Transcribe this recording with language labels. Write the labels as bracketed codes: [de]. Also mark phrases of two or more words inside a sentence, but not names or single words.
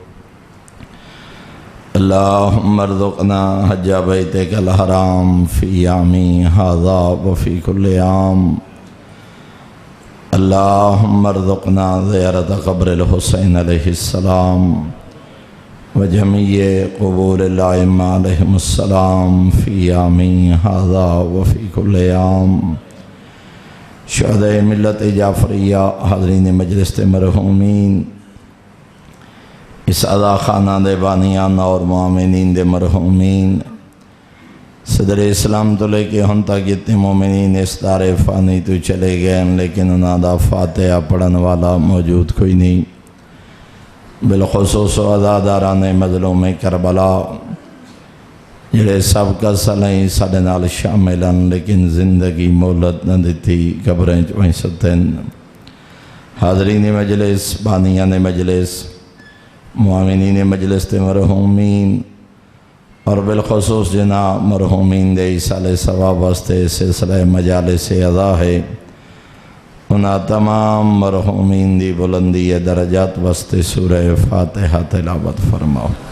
[ar] اللهم ارزقنا حج بيتك الحرام في عامي هذا وفي كل عام. اللهم ارزقنا زيارة قبر الحسين عليه السلام وجميع قبور الأئمة عليهم السلام في عامي هذا وفي كل عام. [pa] شہدائے ملت جعفریہ، حاضرین مجلس مرحومین، اس ادا خانہ دے بانیان اور مومنین دے مرحومین، صدر اسلام تو لے کے ہن تک جتنے مومنین اس دار فانی تو چلے گئے لیکن انہاں دا فاتحہ پڑھن والا موجود کوئی نہیں. بالخصوص عزاداران مظلوم کربلا جڑے سب کا صلحیں ساڈے نال شامل ہیں لیکن زندگی مہلت نہ دیتی، قبریں وہیں ستن. حاضرین مجلس، بانیان مجلس، معاونین مجلس تے مرحومین اور بالخصوص جنا مرحومین دے ایصال ثواب واسطے سلسلہ مجالس اعزا ہے، انہاں تمام مرحومین دی بلندی درجات واسطے سورہ فاتحہ تلاوت فرماؤ.